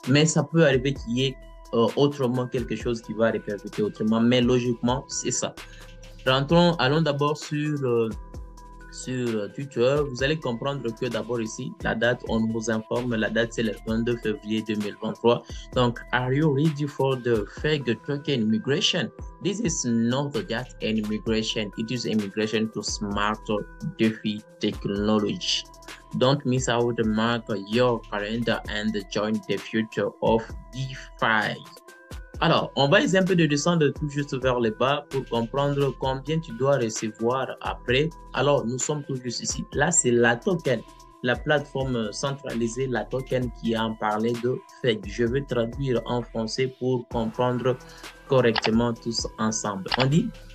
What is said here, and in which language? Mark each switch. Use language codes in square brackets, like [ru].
[fr] Mais ça peut arriver qu'il y ait autrement quelque chose qui va répercuter autrement. Mais logiquement, c'est ça. Allons d'abord sur Twitter, vous allez comprendre que d'abord ici, la date, on vous informe, la date c'est le 22 février 2023. Donc, [en] are you ready for the FEG token migration? This is not just an immigration, it is immigration to smarter DeFi technology. Don't miss out, mark your calendar and join the future of DeFi. [fr] Alors, on va essayer un peu de descendre tout juste vers le bas pour comprendre combien tu dois recevoir après. Alors, nous sommes tout juste ici. Là, c'est la token, la plateforme centralisée, la token qui a parlé de FEG. Je vais traduire en français pour comprendre correctement tous ensemble. On dit